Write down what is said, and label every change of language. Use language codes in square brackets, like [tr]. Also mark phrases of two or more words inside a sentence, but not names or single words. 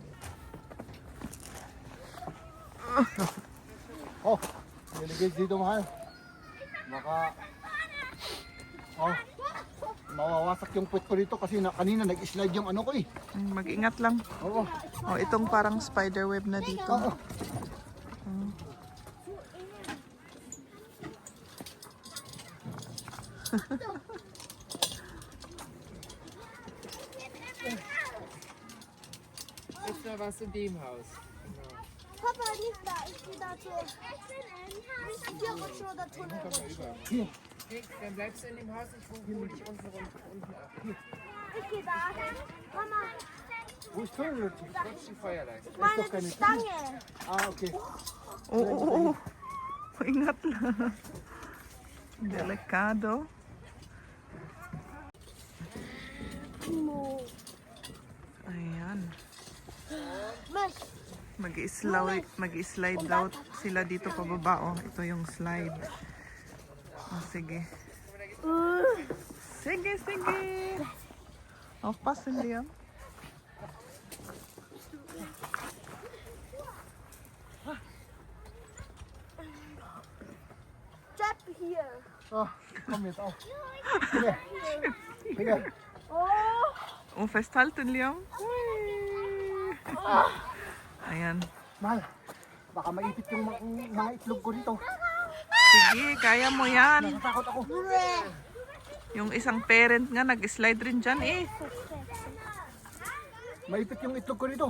[tl] Oh, delegate dito, mahal. Baka mawawasak yung puwit ko dito kasi kanina nag-slide yung ano ko eh. Mag-ingat lang. Oo. Oh, itong parang spider web na dito. Oo. [de] Ist da was in dem Haus? Papa, nicht da. Ich gehe da zur. Nicht hier rutschen oder Tunnel rutschen. Hier. Okay, dann bleibst du in dem Haus, ich hole dich unten ab. Ich gehe da hin. Mama, Wo ist Tunnel? Rutsch die Feuerleiste. ich meine keine die Stange. Ah, okay. [tl] Oo. Ingat lang. Delikado. No. Ayan. Mag-slide daw sila dito pababa. Oh, ito yung slide. Oh, sige. Sige. [de] Aufpassen, Liam. [en] Jump here. [de] Oh, komm jetzt auf. Finger. Oh, festhalten, [tl] Liam. Ayan. Mahal, baka maipit yung mga itlog ko dito. Sige, kaya mo yan. Natakot ako. Yung isang parent nga nag-slide rin dyan eh. Maipit yung itlog ko dito.